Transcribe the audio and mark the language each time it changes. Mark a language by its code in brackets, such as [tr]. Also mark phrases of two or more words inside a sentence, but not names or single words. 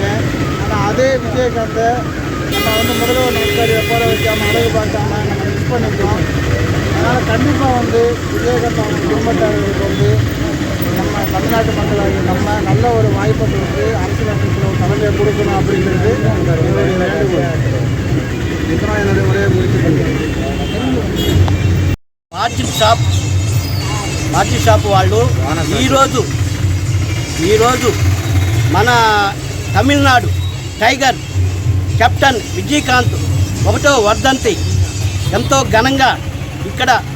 [ta] ஆனால் அதே விஜயகாந்தை நம்ம வந்து முதல்வர் நமஸ்காரியை போட வைக்காமல் அழகு பார்க்காம நம்ம மிஸ் பண்ணிட்டோம். அதனால் கண்டிப்பாக வந்து விஜயகாந்த் அவங்க குடும்பத்தாரர்களுக்கு வந்து நம்ம தமிழ்நாட்டு மக்களாகி நம்ம நல்ல ஒரு வாய்ப்பை கொடுத்து அரசியலமைப்பில் ஒரு தலைமையை கொடுக்கணும் அப்படிங்கிறது என்னுடைய வேண்டுகோள். இதுதான் என்னுடைய உரையை முடித்து கொள்கிறேன். [te] మార్చి షాప్ వాళ్ళు ఈరోజు మన తమిళనాడు టైగర్ కెప్టెన్ విజయకాంత్ 1వ వర్ధంతి ఎంతో ఘనంగా ఇక్కడ